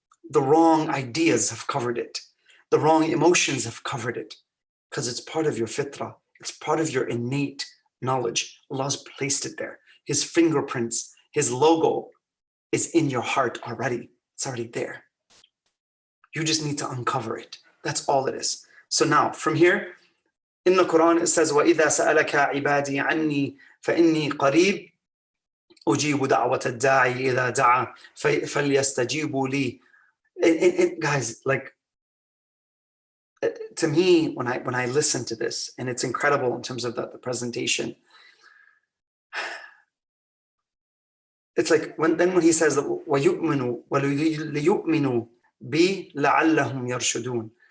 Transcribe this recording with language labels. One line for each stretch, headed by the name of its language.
English: The wrong ideas have covered it. The wrong emotions have covered it because it's part of your fitrah. It's part of your innate knowledge. Allah's placed it there. His fingerprints, His logo is in your heart already. It's already there. You just need to uncover it. That's all it is. So now, from here, in the Quran, it says,
Arabic: وَإِذَا سَأَلَكَ عِبَادِي عَنِّي فَإِنِّي قَرِيبٌ أُجِيبُ دَعْوَةَ الدَّاعِ إِذَا دَعَى فَلْيَسْتَجِيبُوا لِي.
English: And guys, like, to me, when I listen to this, and it's incredible in terms of the presentation, it's like when he says that
Arabic: وَيُؤْمِنُوا وَلِيُؤْمِنُوا بِي لَعَلَّهُمْ يَرْشُدُونَ.